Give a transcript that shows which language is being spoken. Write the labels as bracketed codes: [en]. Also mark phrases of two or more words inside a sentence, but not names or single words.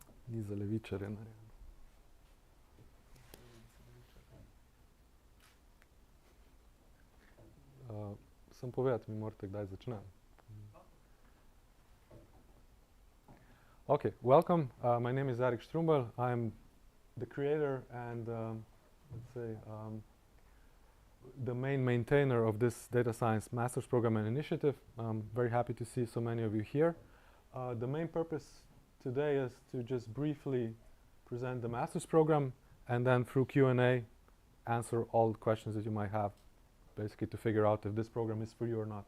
[sl] Ni za levičarje narejeno. Sem povedati, mi morate kdaj začnem. [en] Okay, welcome. My name is Erik Strumbel. I'm the creator and let's say the main maintainer of this data science master's program and initiative. I'm very happy to see so many of you here. The main purpose today is to just briefly present the master's program and then through Q&A answer all the questions that you might have, basically to figure out if this program is for you or not.